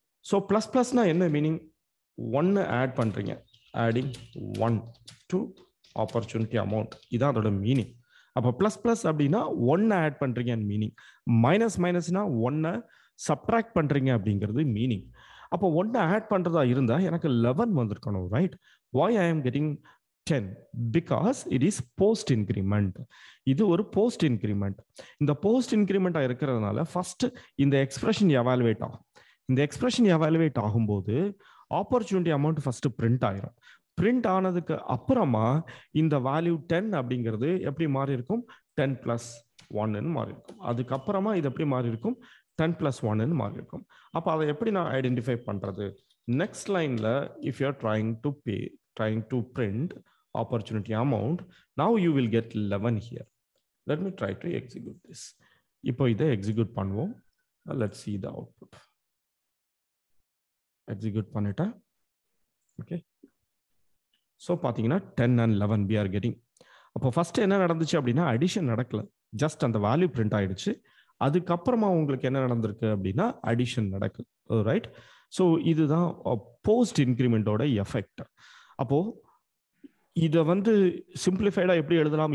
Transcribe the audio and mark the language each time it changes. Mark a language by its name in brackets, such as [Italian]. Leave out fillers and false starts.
[Tamil] So plus ப்ளஸ்னா என்ன meaning? 1 add பண்ணுறீங்க, [English] adding 1 to opportunity amount, [Tamil] இதான் அதோட மீனிங். அப்போ ப்ளஸ் ப்ளஸ் அப்படின்னா 1 ஆட் பண்ணுறீங்கன்னு மீனிங். மைனஸ் மைனஸ்னா 1 சப்ட்ராக்ட் பண்ணுறீங்க அப்படிங்கிறது மீனிங். அப்போ 1 ஆட் பண்ணுறதா இருந்தால் எனக்கு 11 வந்திருக்கணும், right? [English] Why I am getting 10? because it is post increment. [Tamil] இது ஒரு post increment. இந்த post increment இருக்கிறதுனால ஃபர்ஸ்ட் இந்த எக்ஸ்பிரஷன் எவாலுவேட் ஆகும். இந்த எக்ஸ்பிரஷன் எவாலுவேட் ஆகும்போது ஆப்பர்ச்சுனிட்டி அமௌண்ட் ஃபர்ஸ்ட் பிரிண்ட் ஆயிரும். பிரிண்ட் ஆனதுக்கு அப்புறமா இந்த வேல்யூ 10 அப்படிங்கிறது எப்படி மாறி இருக்கும்? 10 plus 1 மாறி இருக்கும். அதுக்கப்புறமா இது எப்படி மாறி இருக்கும்? 10 plus 1 மாறி இருக்கும். அப்போ அதை எப்படி நான் ஐடென்டிஃபை பண்றது? நெக்ஸ்ட் லைன்ல [English] If you are trying to print opportunity amount, now you will get 11 here. Let me try to execute this. [Tamil] இப்போ இதை execute பண்ணுவோம். [English] Let's see the output. [Tamil] Execute பண்ணிட்டேன். [English] Okay. So [Tamil] பாத்தீங்கன்னா [English] 10 and 11 we are getting. [Tamil] அப்போ first என்ன நடந்துச்சு அப்படின்னா addition நடக்கல, ஜஸ்ட் அந்த வேல்யூ பிரிண்ட் ஆயிடுச்சு. அதுக்கப்புறமா உங்களுக்கு என்ன நடந்திருக்கு அப்படின்னா அடிஷன் நடக்குது, ரைட்? ஸோ இதுதான் போஸ்ட் இன்க்ரிமெண்டோட எஃபெக்ட். அப்போ இதை வந்து சிம்பிளிஃபைடா எப்படி எழுதலாம்?